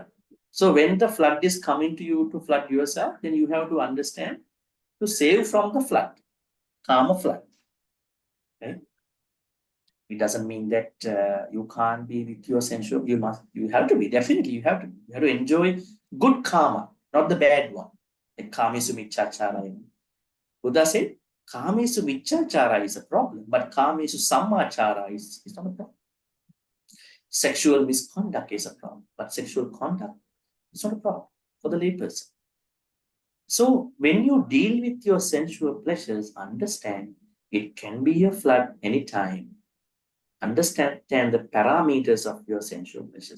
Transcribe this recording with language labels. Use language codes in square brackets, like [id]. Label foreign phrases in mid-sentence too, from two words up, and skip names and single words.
[en] So when the flood is coming to you to flood yourself, then you have to understand to save from the flood, kama flood. Okay? It doesn't mean that you can't be with your sensual. You have to be, definitely. You have to enjoy good karma, not the bad one. Like [pi] kamesu michachara. [en] Buddha said, [pi] kamesu michachara [en] is a problem, but [pi] kamesu sammachara [en] is not a problem. Sexual misconduct is a problem, but sexual conduct is not a problem for the layperson. So when you deal with your sensual pleasures, understand it can be a flood anytime. Understand the parameters of your sensual pleasures.